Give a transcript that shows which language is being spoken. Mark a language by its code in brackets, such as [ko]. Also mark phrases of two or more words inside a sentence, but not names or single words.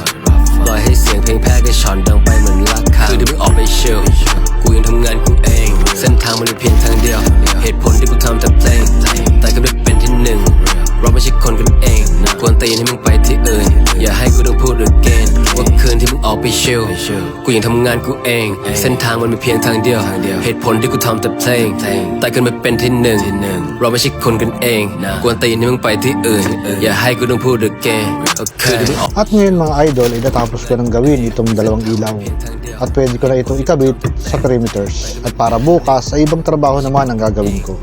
[th] ปล่อยให้เสียงเพลงแพร่กระชอนดังไปเหมือนระฆังคือที่มึงออกไปชิลกูยังทำงานกูเองเส้นทางมันมีเพียงทางเดียวเหตุผลที่กูทำแต่เพลงแต่ก็ไม่เป็นที่หนึ่งเราไม่ใช่คนกันเองกวนตีนให้มึงไปที่อื่นอย่าให้กูต้องพูด again ว่าคืนที่มึงออกไปชิลกูยังทำงานกูเองเส้นทางมันมีเพียงทางเดียวเหตุผลที่กูทำแต่เพลงแต่ก็ไม่เป็นที่หนึ่งเราไม่ใช่คนกันเองกวนตีนให้มึงไปที่อื่นอย่าให้กูต้องพูด again คืนที่มึงออก [tl] At ngayon mga idol ay natapos ko nang gawin itong dalawang ilaw at pwede ko na itong ikabit sa perimeters at para bukas ay ibang trabaho naman ang gagawin ko.